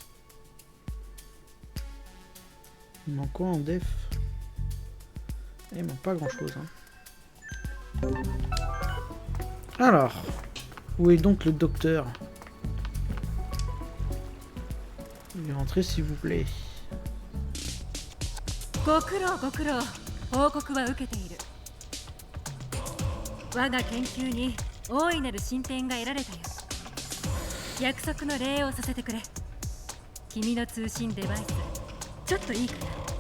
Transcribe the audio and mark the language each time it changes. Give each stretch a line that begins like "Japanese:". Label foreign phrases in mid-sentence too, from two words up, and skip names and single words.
French: Il manque quoi en def? Il manque pas grand chose. Hein. Alors, où est donc le docteur? Rentrez s'il vous plaît.
Japanese: ご苦労ご苦労、報告は受けている。我が研究に大いなる進展が得られたよ。約束の礼をさせてくれ。君の通信デバイス、ちょっといいかな。